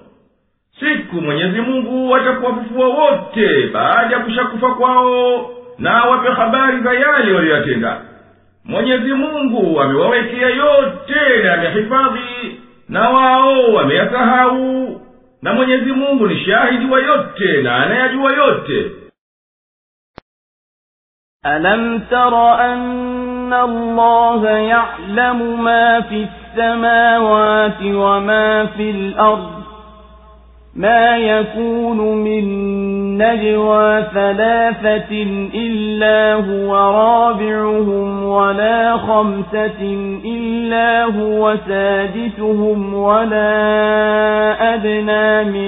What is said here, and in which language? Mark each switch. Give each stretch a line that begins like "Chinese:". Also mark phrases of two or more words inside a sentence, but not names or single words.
Swahili: Siku Mwenyezi Mungu atakuwafufua wote baada ya kushakufa kwao, na wape habari za yale waliyotenda. Mwenyezi Mungu amewawekea yote na amehifadhi, na wao wameyasahau. Na Mwenyezi Mungu ni shahidi wa yote na anayajua yote.
Arabic: ألم تر أن الله يعلم ما في السماوات وما في الأرض ما يكون من نجوى ثلاثة إلا هو رابعهم ولا خمسة إلا هو سادسهم ولا أدنى